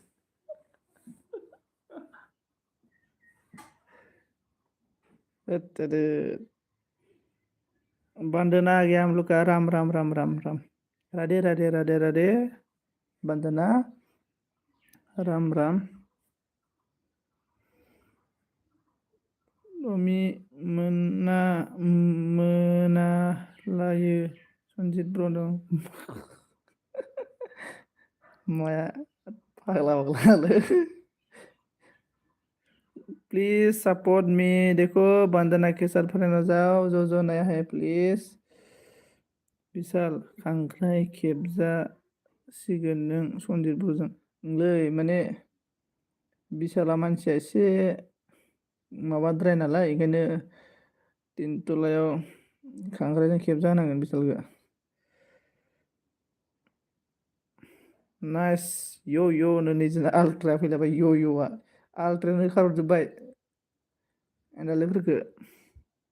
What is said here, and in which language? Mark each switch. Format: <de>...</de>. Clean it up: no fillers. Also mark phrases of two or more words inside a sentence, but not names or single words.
<hi>वंदना आ गया हम लोग का, राम राम राम राम राम, राधे राधे राधे राधे, वंदना राम राम।</hi> <brx>अमी मोनालायो सनजित ब्र दं। माया पागला पागला।</brx> <en>please support me,</en> <hi>देखो वंदना के साथ फ्रेंड हो जाओ, जो नया है प्लीज।</hi> <brx>विशाल खांख्राय खेबजासिगोन नों सनजित ब्रजों। नोंलै माने विशाला मानसिया एसे माबाद्राय नालाय, ओंखायनो तिनतलायाव खांख्रायजों खेबजा होनांगोन विशालखौ। नाइस यो यो नैजिना आल्ट्रा फैलायबाय, यो योआ आल्ट्रायानो होखारजोब्बाय एन्डालेफोरखौ।</brx>